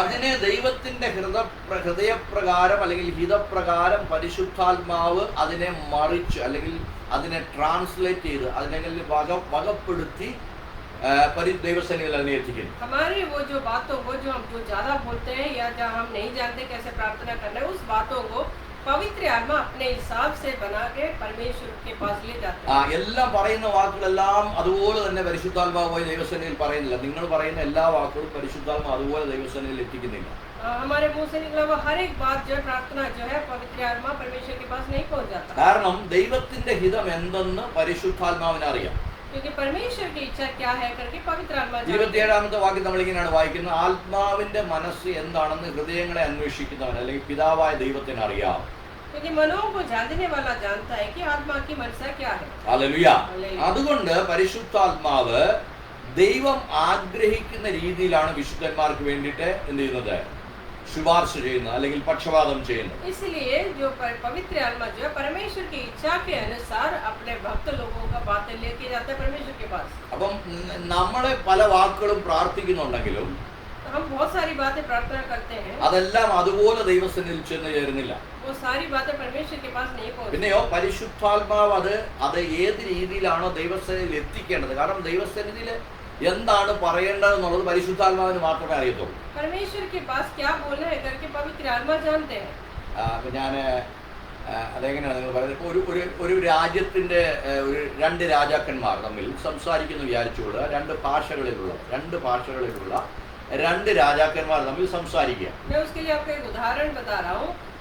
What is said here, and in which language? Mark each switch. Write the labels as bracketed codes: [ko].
[ml] അതിനെ ദൈവത്തിന്റെ ഹൃദയപ്രകാരം അല്ലെങ്കിൽ ഹിതപ്രകാരം പരിശുദ്ധാത്മാവ് അതിനെ മറിച്ച് അല്ലെങ്കിൽ അതിനെ ട്രാൻസ്ലേറ്റ് ചെയ്ത് അല്ലെങ്കിൽ വകപ്പെടുത്തി ദൈവസന്നിധിയിൽ അതിനെ എത്തിക്കുന്നു. [hi] हमारे वो जो बातों को जो हम जो ज्यादा बोलते हैं या जहाँ हम नहीं जानते कैसे प्रार्थना करना है, उस बातों को पवित्र आत्मा अपने हिसाब से बना के परमेश्वर के पास ले जाता है। [ml] എല്ലാം പറയുന്ന വാക്കുകളെല്ലാം അതുപോലെ തന്നെ പരിശുദ്ധാത്മാവ് പോയി ദൈവസന്നിധിയിൽ പറയുന്നില്ല. നിങ്ങൾ പറയുന്ന എല്ലാ വാക്കുകളും പരിശുദ്ധാത്മാവ് അതുപോലെ ദൈവസന്നിധിയിൽ എത്തിക്കുന്നില്ല. [hi] हमारे मुंह से निकला हुआ हर एक बात जो है प्रार्थना जो है पवित्र आत्मा परमेश्वर के पास नहीं पहुंच जाता। [ml] കാരണം ദൈവത്തിന്റെ ഹിതം എന്തെന്ന് പരിശുദ്ധാത്മാവിന് അറിയാം. [hi] क्योंकि परमेश्वर की इच्छा क्या है करके पवित्र आत्मा जानता है। [ml] 27ാമത്തെ വാക്യം നമ്മൾ ഇങ്ങനെയാണ് വായിക്കുന്നത്, ആത്മാവിന്റെ മനസ്സ് എന്താണെന്ന് ഹൃദയങ്ങളെ അന്വേഷിക്കുന്നവൻ അല്ലെങ്കിൽ പിതാവായ ദൈവത്തിന് അറിയാം. [hi] क्योंकि मनों को जानने वाला जानता है कि आत्मा की मनसा क्या है। [ml] ഹല്ലേലൂയ. അതുകൊണ്ട് പരിശുദ്ധാത്മാവ് ദൈവം ആഗ്രഹിക്കുന്ന രീതിയിലാണ് വിശുദ്ധന്മാർക്ക് വേണ്ടിയിട്ട് എന്ത് ചെയ്യുന്നത്, ശുപാർശ ചെയ്യുന്നത് അല്ലെങ്കിൽ പക്ഷപാതം ചെയ്യുന്നത്. [hi] इसलिए जो पवित्र आत्मा जो है परमेश्वर की इच्छा के अनुसार अपने भक्त लोगों का बातें लेके जाता है परमेश्वर के पास। [ml] അപ്പം നമ്മളെ പല വാക്കുകളും പ്രാർത്ഥിക്കുന്നുണ്ടെങ്കിലും [hi] हम बहुत सारी बातें प्रार्थना करते हैं, [ml] അതെല്ലാം അതുപോലെ ദൈവസന്നിധിയിൽ ചെന്ന് ചേരുന്നില്ല. [hi] वो सारी बातें परमेश्वर के पास नहीं पहुंचती। [ml] പിന്നെയോ പരിശുദ്ധാത്മാവ് അത് ഏത് രീതിയിലാണോ ദൈവസന്നിധിയിൽ എത്തിക്കേണ്ടത്, കാരണം ദൈവസന്നിധിയിൽ എന്താണ് പറയേണ്ടതെന്നുള്ളത് പരിശുദ്ധാത്മാവിന് മാത്രമേ അറിയത്തുള്ളൂ. [hi] परमेश्वर के पास क्या बोलना है करके पवित्र आत्मा जानते हैं। [ml] അപ്പൊ ഞാൻ അതെങ്ങനെയാണ് നിങ്ങൾ പറയുന്നത്, ഇപ്പോൾ ഒരു രാജ്യത്തിന്റെ രണ്ട് രാജാക്കന്മാർ തമ്മിൽ സംസാരിക്കുന്നു വിചാരിച്ചുകൊണ്ട് രണ്ട് ഭാഷകളിലുള്ള രണ്ട് രാജാക്കന്മാർ തമ്മിൽ സംസാരിക്കുക. [hi] मैं उसके लिए आपको एक उदाहरण बता रहा हूँ।